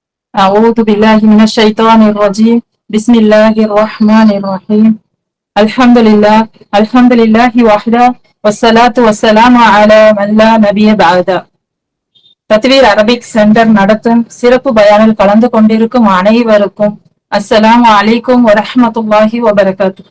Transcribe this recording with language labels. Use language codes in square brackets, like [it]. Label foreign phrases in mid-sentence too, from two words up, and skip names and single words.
[ar] أعوذ بالله من الشيطان الرجيم بسم الله الرحمن الرحيم الحمد لله الحمد لله وحده والصلاة والسلام على من لا نبي بعد. [ta] தத்வீர் அரபிக் சென்டர் நடத்தும் சிறப்பு பயானில் கலந்து கொண்டிருக்கும் அனைவருக்கும் [ar] السلام عليكم ورحمة الله وبركاته.